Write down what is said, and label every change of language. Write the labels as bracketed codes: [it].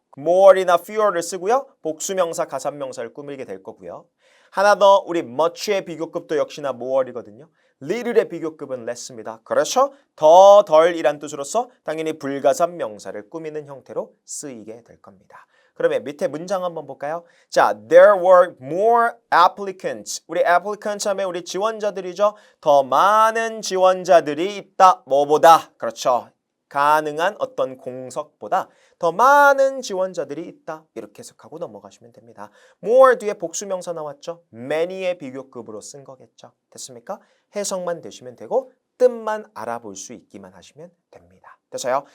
[ko] more이나 fewer를 쓰고요. 복수명사, 가산명사를 꾸미게 될 거고요. 하나 더 우리 much의 비교급도 역시나 more이거든요. little의 비교급은 less입니다. 그렇죠? 더, 덜이란 뜻으로서 당연히 불가산 명사를 꾸미는 형태로 쓰이게 될 겁니다. 그러면 밑에 문장 한번 볼까요? [en] 자, there were more applicants. [ko] 우리 applicants 하면 우리 지원자들이죠. 더 많은 지원자들이 있다. 뭐보다? 그렇죠. 가능한 어떤 공석보다 더 많은 지원자들이 있다. 이렇게 해석하고 넘어가시면 됩니다. more 뒤에 복수명사 나왔죠. many의 비교급으로 쓴 거겠죠. 됐습니까? 해석만 되시면 되고 뜻만 알아볼 수 있기만 하시면 됩니다. 됐어요?